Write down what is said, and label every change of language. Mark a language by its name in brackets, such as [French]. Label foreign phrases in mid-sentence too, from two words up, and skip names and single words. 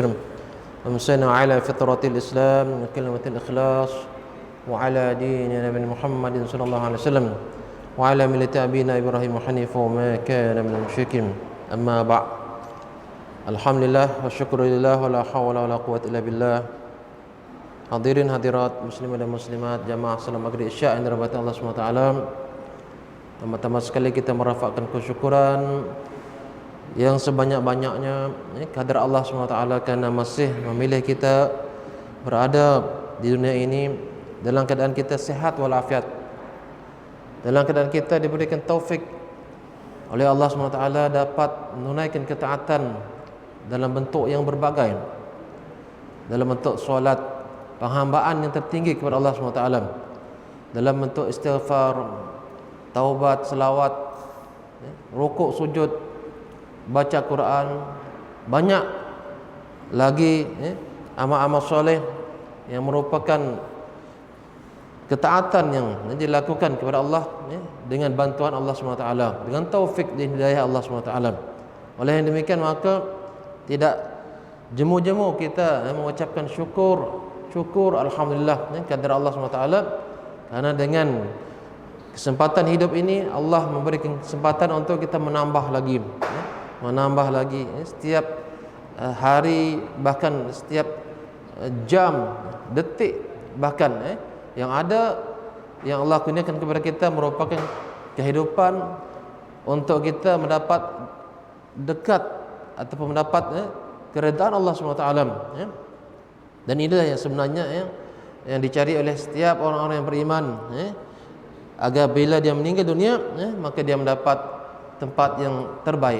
[Arabic] أمسينا على فطرة الإسلام كلمة الإخلاص وعلى دين نبي محمد صلى الله عليه وسلم وعلى ملة أبينا إبراهيم حنيفا وما كان من المشركين. أما بعد'. الحمد لله والشكر لله ولا حول ولا قوة إلا بالله. [Malay] Hadirin hadirat muslimin dan muslimat jamaah salat maghrib isya yang dirahmati Allah [Arabic] سبحانه وتعالى. [Malay] Pertama sekali kita merafakkan kesyukuran yang sebanyak-banyaknya kehadrat Allah [Arabic] سبحانه وتعالى [Malay] kerana masih memilih kita berada di dunia ini dalam keadaan kita sihat walafiat. Dalam keadaan kita diberikan taufik oleh Allah SWT dapat menunaikan ketaatan dalam bentuk yang berbagai, dalam bentuk solat, penghambaan yang tertinggi kepada Allah SWT, dalam bentuk istighfar, taubat, selawat, rukuk, sujud, baca Quran, banyak lagi amal-amal soleh yang merupakan ketaatan yang dilakukan kepada Allah dengan bantuan Allah SWT, dengan taufik dan hidayah Allah SWT. Oleh yang demikian maka tidak jemu-jemu kita mengucapkan syukur alhamdulillah kehadrat Allah SWT, karena dengan kesempatan hidup ini Allah memberikan kesempatan untuk kita menambah lagi setiap hari, bahkan setiap jam, detik, bahkan yang ada yang Allah kurniakan kepada kita merupakan kehidupan untuk kita mendapat dekat ataupun mendapat keredaan Allah SWT. Dan inilah yang sebenarnya yang dicari oleh setiap orang-orang yang beriman, agar bila dia meninggal dunia maka dia mendapat tempat yang terbaik.